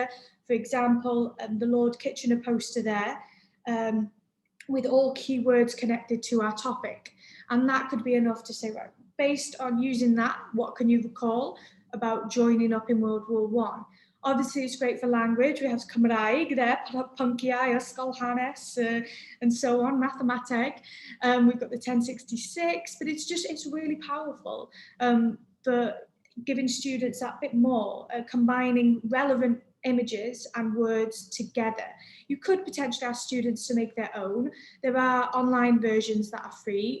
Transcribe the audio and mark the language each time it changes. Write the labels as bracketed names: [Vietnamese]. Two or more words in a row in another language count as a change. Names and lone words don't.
[English] For example, the Lord Kitchener poster there with all keywords connected to our topic. And that could be enough to say, right, based on using that, what can you recall about joining up in World War I? Obviously, it's great for language. We have Cymraeg there, [Welsh] pynciau, ysgol hanes, [English] and so on, mathematic. We've got the 1066, but it's really powerful for giving students that bit more, combining relevant images and words together. You could potentially ask students to make their own. There are online versions that are free.